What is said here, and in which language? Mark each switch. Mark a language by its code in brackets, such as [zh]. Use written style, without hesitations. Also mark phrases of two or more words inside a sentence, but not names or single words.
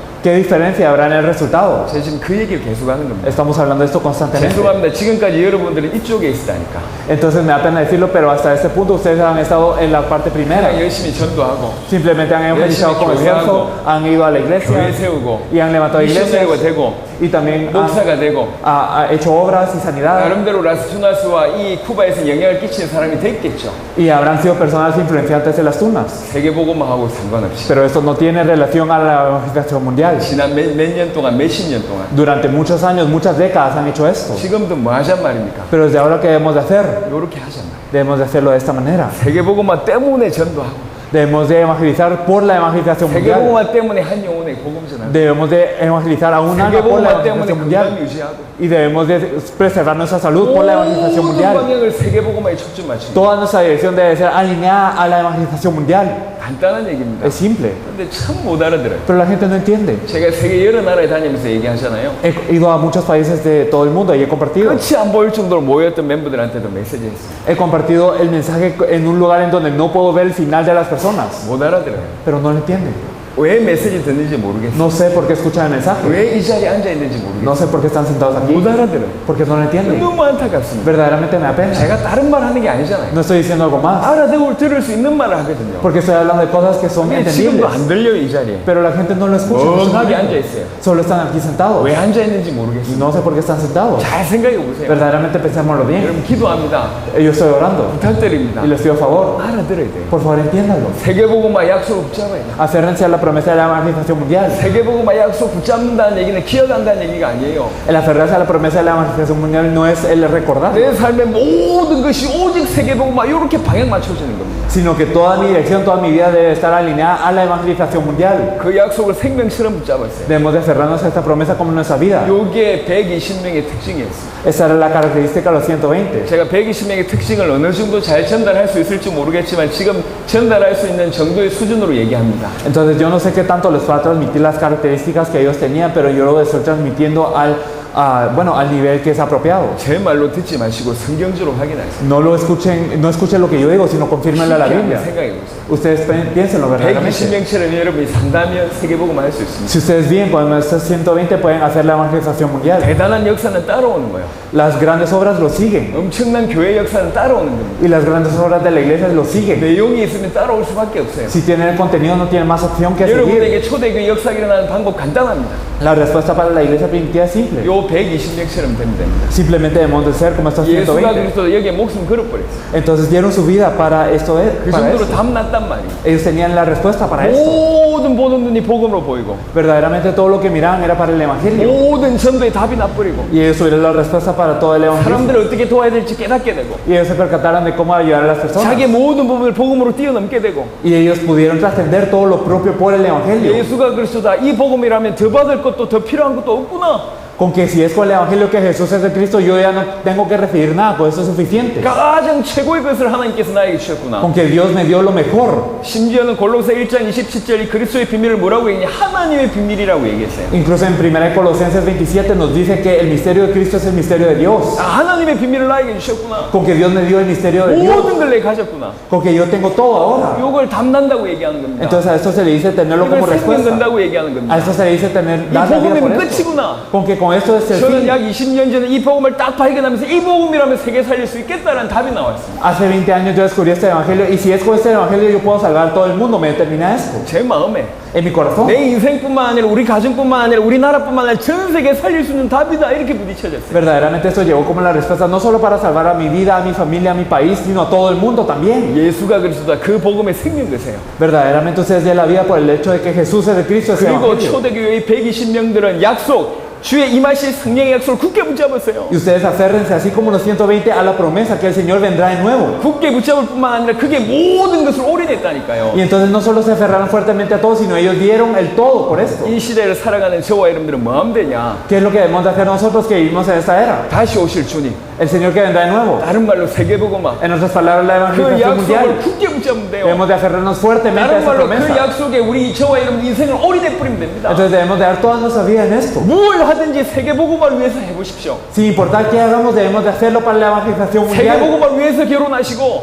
[es] ¿qué diferencia habrá en el resultado? [ko] 제가 지금 그 얘기를 계속 하는 겁니다. [es] Estamos hablando de esto constantemente. [ko] 죄송합니다. 지금까지 여러분들은 이쪽에 있다니까. [es] Entonces me da pena decirlo, pero hasta este punto ustedes han estado en la parte primera. [ko] 그냥 열심히 전도하고 [es] Simplemente han evangelizado con esfuerzo, han ido a la [ko] 교회 [es] iglesia [ko] 세우고 [es] y han levantado iglesias [ko] 미셔너리가 되고 [es] y también [ko] 목사가 되고 [es] ha hecho obras y sanidad [ko] 나름대로 라스투나스와 이 쿠바에서 영향을 끼치는 사람이 됐겠죠. [es] y habrán sido personas influenciantes en las tunas. [ko] 세계복음화하고 상관없이 [es] Pero esto no tiene relación a la evangelización mundial. [ko] 지난 몇 년 동안 몇십 년 동안 [es] Durante muchos años, muchas décadas han hecho esto. [ko] 지금도 뭐 하잔 말입니까? [es] Pero desde ahora, ¿qué debemos de hacer? [ko] 이렇게 하잔 말. [es] Debemos de hacerlo de esta manera. [ko] 세계복음화 때문에 전도하고 [es] Debemos de evangelizar por la evangelización mundial. [ko] 세계복음화 때문에 한 영혼의 복음 전하고 [es] Debemos de evangelizar a un alma por la [ko] 세계복음화 때문에 [es] evangelización mundial. [ko] 건강 유지하고 [es] Y debemos de preservar nuestra salud por la evangelización [ko] 모든 [es] mundial. [ko] 방향을 세계복음화에 초점 맞춥니다. [es] Toda nuestra dirección debe ser alineada a la evangelización mundial. [ko] 간단한 얘기입니다. [es] Es simple, [ko] 근데 참 못 알아들어요. [es] pero la gente no entiende. [ko] 제가 세계 여러 나라에 다니면서 얘기하잖아요. [es] He ido a muchos países de todo el mundo y he compartido. [ko] 끝이 안 보일 정도로 모였던 멤버들한테도 메시지 했어요. [es] He compartido el mensaje en un lugar en donde no puedo ver el final de las personas, [ko] 못 알아들어요. [es] pero no lo entienden. [ko] 왜 메시지 듣는지 모르겠어요. [es] No sé por qué escuchan el mensaje. [ko] 왜 이 자리에 앉아 있는지 [es] No [ko] 모르겠어요. [es] sé por qué están sentados aquí. [ko] 못 알아들어요. [es] Porque no lo entienden. [ko] 너무 안타깝습니다. [es] Verdaderamente me da pena. [ko] 제가 다른 말 하는 게 아니잖아요. [es] No estoy diciendo algo más. [ko] 알아듣고 들을 수 있는 말을 하거든요. [es] Porque estoy hablando de cosas que son [ko] 근데 지금도 [es] entendibles. [ko] 안 들려요, 이 자리에. [es] Pero la gente no lo escucha. [ko] 멍하게 앉아 있어요. [es] Solo están aquí sentados. [ko] 왜 앉아 있는지 [es] Y [ko] 모르겠어요. [es] no sé por qué están sentados. [ko] 잘 생각해 보세요. [es] Verdaderamente pensémoslo bien. [ko] 여러분 기도합니다. [es] Yo estoy orando [ko] 부탁드립니다. [es] y les pido favor. [ko] 알아들어야 돼요. [es] Por favor, entiéndanlo. [ko] 세계복음화 약속을 붙잡아야 돼요. [es] Aférrense a la promesa de la evangelización mundial. [ko] 세계복음화 약속 붙잡는다는 얘기는 기억한다는 얘기가 아니에요. [es] El aferrarse a la promesa de la evangelización mundial no es el recordar, [ko] 내 삶의 모든 것이 오직 세계복음화 이렇게 방향 맞춰지는 겁니다. [es] sino que toda mi dirección, toda mi vida debe estar alineada a la evangelización mundial. [ko] 그 약속을 생명처럼 붙잡았어요. [es] Debemos de aferrarnos a esta promesa como nuestra vida. [ko] 요게 120명의 특징이었어요. [es] Esa era la característica de los 120. [ko] 제가 120명의 특징을 어느 정도 잘 전달할 수 있을지 모르겠지만 지금 전달할 수 있는 정도의 수준으로 얘기합니다. [es] Entonces yo no sé qué tanto les va a transmitir las características que ellos tenían, pero yo lo estoy transmitiendo bueno, al nivel que es apropiado. [ko] 제 말로 듣지 마시고 성경적으로 확인하세요. [es] No escuchen lo que yo digo, sino confírmenlo a la Biblia. [ko] 생각해 보세요. [es] Ustedes piénsenlo verdaderamente. [ko] 120명처럼 여러분이 산다면 세계복음 할 수 있습니다. [es] Si ustedes bien, con estos 120 pueden hacer la evangelización mundial. [ko] 대단한 역사는 따라오는 거예요. [es] Las grandes obras lo siguen. [ko] 엄청난 교회 역사는 따라오는 겁니다. [es] Y las grandes obras de la iglesia lo siguen. [ko] 내용이 있으면 따라올 수밖에 없어요. [es] Si tienen el contenido, no tienen más opción que seguir. [ko] 여러분에게 초대교회 역사가 일어나는 방법 간단합니다. [es] La respuesta para la iglesia primitiva es simple. [ko] 요 120명처럼 되면 됩니다. [es] Simplemente debemos de ser como estos [ko] 예수가 [es] 120. [ko] 그리스도 여기에 목숨 걸어버렸어요. [es] Entonces dieron su vida para esto. [ko] 그 [es] Para [ko] 정도로 [es] esto. [ko] 담났단 말이에요. [es] Ellos tenían la respuesta para esto. [ko] 모든 보는 눈이 복음으로 보이고 [es] Verdaderamente todo lo que miraban era para el evangelio. [ko] 모든 전도에 답이 나버리고 [es] Y ellos tuvieron la respuesta para todo el evangelio. [ko] 사람들을 어떻게 도와야 될지 깨닫게 되고 [es] Y ellos se percataron de cómo ayudar a las personas. [ko] 자기의 모든 부분을 복음으로 뛰어넘게 되고 [es] Y ellos pudieron trascender todo lo propio por el evangelio. [ko] 예수가 그리스도다 이 복음이라면 더 받을 것도 더 필요한 것도 없구나. [es] Con que si es con el evangelio que Jesús es el Cristo, yo ya no tengo que recibir nada, pues eso es suficiente. [ko] 가장 최고의 것을 하나님께서 나에게 주셨구나. [es] Con que Dios me dio lo mejor. [ko] 심지어는 골로새 1장 27절이 그리스도의 비밀을 뭐라고 얘기냐? 하나님의 비밀이라고 얘기했어요. [es] Incluso en 1 Colosenses 27 nos dice que el misterio de Cristo es el misterio de Dios. [ko] 아, 하나님의 비밀을 나에게 주셨구나. [es] Con que Dios me dio el misterio de Dios. [ko] 모든 걸 내게 가졌구나. [es] Con que yo tengo todo ahora. [ko] 이걸 담는다고 얘기하는 겁니다. [es] Entonces a esto se le dice tenerlo [ko] 이걸 [es] como [ko] 생명 [es] respuesta. [ko] 된다고 얘기하는 겁니다. [es] A esto se le dice tener [ko] 이 [es] dar la vida por [ko] 복음이면 [es] esto. [ko] 끝이구나. [es] Con que con esto es el [ko] 저는 [es] fin. [ko] 약 20년 전에 이 복음을 딱 발견하면서 이 복음이라면 세계 살릴 수 있겠다라는 답이 나왔습니다. [es] Hace 20 años yo descubrí este evangelio y si es con este evangelio yo puedo salvar a todo el mundo, me determina esto. [ko] 제 마음에 [es] En mi corazón. [ko] 내 인생뿐만 아니라 우리 가정뿐만 아니라 우리나라뿐만 아니라 전 세계 살릴 수 있는 답이다 이렇게 부딪혀졌어요. [es] Verdaderamente esto llegó como la respuesta no solo para salvar a mi vida, a mi familia, a mi país, sino a todo el mundo también. [ko] 예수가 그리스도다 그 복음의 생명 되세요. [es] Verdaderamente ustedes den la vida por el hecho de que Jesús es el Cristo, es el [ko] 그리고 [es] evangelio. [ko] 초대교회의 120명들은 약속 주의 임하실 성령의 약속을 굳게 붙잡았어요. [es] Y ustedes aférrense así como los 120 a la promesa que el Señor vendrá de nuevo. [ko] 굳게 붙잡을 뿐만 아니라 그게 모든 것을 올인했다니까요. [es] Y entonces no solo se aferraron fuertemente a todo, sino ellos dieron el todo por esto. [ko] 이 시대를 살아가는 저와 여러분들은 뭐 하면 되냐? [es] ¿Qué es lo que debemos de hacer nosotros que vivimos en esta era? [ko] 다시 오실 주님. [es] El Señor que vendrá de nuevo. [ko] 다른 말로 세계복음화. [es] En otras palabras, la [ko] 그 [es] evangelización mundial. [ko] 약속을 굳게 붙잡으면 돼요. [es] Debemos de aferrarnos fuertemente a [ko] 다른 [es] esa [ko] 말로 그 [es] promesa. [ko] 약속에 우리 저와 여러분 인생을 올인해 뿌리면 됩니다. [es] Entonces debemos de dar toda nuestra vida en esto. [ko] 뭘 하든지 세계복음화를 위해서 해보십시오. [es] Sin importar qué hagamos, debemos de hacerlo para la evangelización mundial. [ko] 세계복음화를 위해서 결혼하시고